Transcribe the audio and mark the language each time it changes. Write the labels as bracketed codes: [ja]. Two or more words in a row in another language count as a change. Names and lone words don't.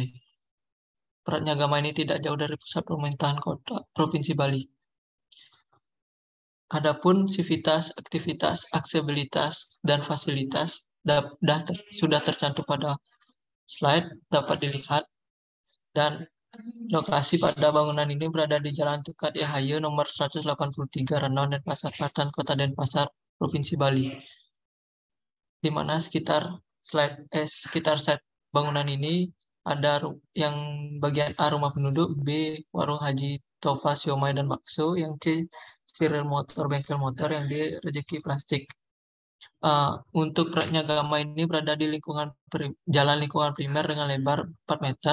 [id] Pratnyagama ini tidak jauh dari pusat pemerintahan kota Provinsi Bali. Adapun sivitas, aktivitas, aksesibilitas, dan fasilitas sudah tercantum pada slide, dapat dilihat. Dan lokasi pada bangunan ini berada di Jalan Tukat Yahaya nomor 183 Renon, Denpasar Selatan, Kota Denpasar, Provinsi Bali. Di mana sekitar set bangunan ini ada yang bagian A rumah penduduk, B warung Haji Tofa Siomay dan Bakso, yang C sirel motor, bengkel motor, yang D rezeki plastik. Untuk Pratnyagama ini berada di jalan lingkungan primer dengan lebar 4 meter.